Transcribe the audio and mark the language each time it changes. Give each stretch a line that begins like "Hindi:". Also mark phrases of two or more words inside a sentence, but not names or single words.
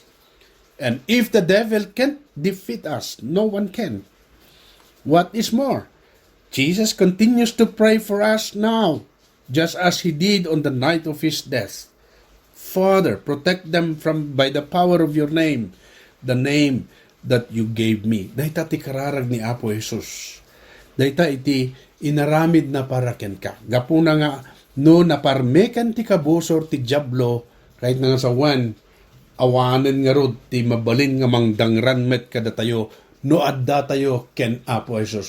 English: And if the devil can't defeat us, no one can. What is more, Jesus continues to pray for us now, just as He did on the night of His death. Father, protect them by the power of your name, the name that you gave me.
Iloko: Dahita ti kararag ni Apo Jesus. Dahita iti inaramid na paraken ka. Gapuna nga, no naparmekan ti kabusor ti Diablo, kahit nga sa awanan nga rod, ti mabalin nga mangdangran met kada tayo, no adda tayo ken Apo Jesus.